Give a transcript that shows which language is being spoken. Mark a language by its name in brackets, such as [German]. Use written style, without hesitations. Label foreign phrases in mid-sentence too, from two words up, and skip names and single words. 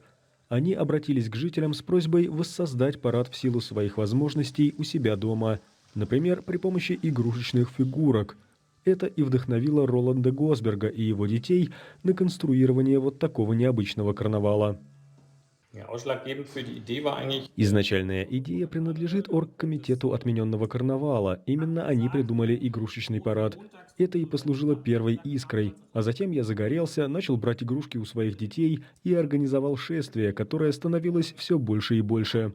[Russian] Они обратились к жителям с просьбой воссоздать парад в силу своих возможностей у себя дома, например, при помощи игрушечных фигурок. Это и вдохновило Роланда Госберга и его детей на конструирование вот такого необычного карнавала. [German] Ja, ausschlaggebend für die Idee war eigentlich, [Russian] Изначальная идея принадлежит оргкомитету отмененного карнавала. Именно они придумали игрушечный парад. Это и послужило первой искрой. А затем я загорелся, начал брать игрушки у своих детей и организовал шествие, которое становилось все больше и больше.